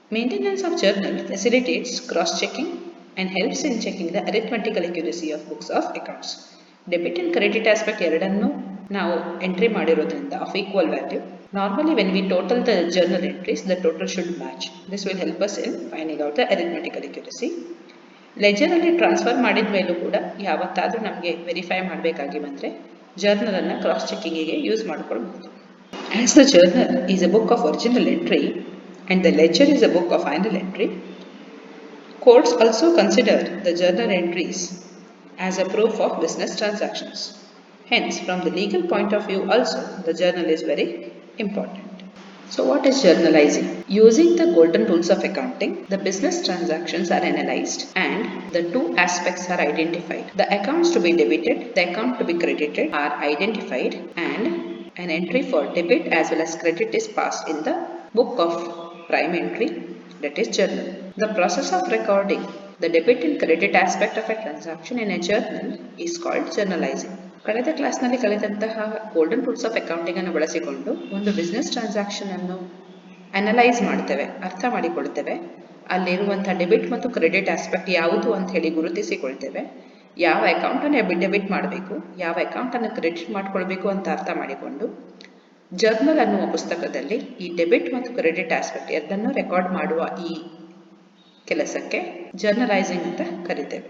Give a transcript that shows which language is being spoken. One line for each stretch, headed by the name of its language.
English: Maintenance of journal facilitates cross-checking and helps in checking the arithmetical accuracy of books of accounts. Debit and credit aspect
Kannada: ಎರಡನ್ನು ನಾವು entry ಮಾಡಿರೋದ್ರಿಂದ
English: of equal value. Normally when we total the journal entries, the total should match. This will help us in finding out the arithmetical accuracy.
Kannada: Leisure ಅಲ್ಲಿ transfer ಮಾಡಿದ ಮೇಲೂ ಕೂಡ ಯಾವತ್ತಾದರೂ ನಮಗೆ verify ಮಾಡಬೇಕಾಗಿ ಬಂದರೆ ಜರ್ನಲನ್ನು ಕ್ರಾಸ್ ಚೆಕ್ಕಿಂಗಿಗೆ ಯೂಸ್ ಮಾಡ್ಕೊಳ್ಬಹುದು.
English: As the journal is a book of original entry and the ledger is a book of final entry, courts also consider the journal entries as a proof of business transactions. Hence, from the legal point of view also, the journal is very important. So what is journalizing? Using the golden rules of accounting, the business transactions are analyzed and the two aspects are identified. The accounts to be debited, the account to be credited are identified, and an entry for debit as well as credit is passed in the book of prime entry, that is journal. The process of recording the debit and credit aspect of a transaction in a journal is called journalizing.
Kannada: ಕಳೆದ ಕ್ಲಾಸ್ನಲ್ಲಿ ಕಲಿತಂತಹ golden rules of accounting ಅನ್ನು ಬಳಸಿಕೊಂಡು ಒಂದು business transaction ಅನ್ನು analyse ಮಾಡ್ತೇವೆ, ಅರ್ಥ ಮಾಡಿಕೊಳ್ತೇವೆ. ಅಲ್ಲಿರುವಂತಹ debit ಮತ್ತು ಕ್ರೆಡಿಟ್ ಆಸ್ಪೆಕ್ಟ್ ಯಾವುದು ಅಂತ ಹೇಳಿ ಗುರುತಿಸಿಕೊಳ್ತೇವೆ. ಯಾವ ಅಕೌಂಟನ್ನು ಡೆಬಿಟ್ ಮಾಡಬೇಕು, ಯಾವ ಅಕೌಂಟನ್ನು ಕ್ರೆಡಿಟ್ ಮಾಡಿಕೊಳ್ಬೇಕು ಅಂತ ಅರ್ಥ ಮಾಡಿಕೊಂಡು ಜರ್ನಲ್ ಅನ್ನುವ ಪುಸ್ತಕದಲ್ಲಿ ಈ ಡೆಬಿಟ್ ಮತ್ತು ಕ್ರೆಡಿಟ್ ಆಸ್ಪೆಕ್ಟ್ ಎರಡನ್ನೂ ರೆಕಾರ್ಡ್ ಮಾಡುವ ಈ ಕೆಲಸಕ್ಕೆ ಜರ್ನಲೈಸಿಂಗ್ ಅಂತ ಕರಿತೇವೆ.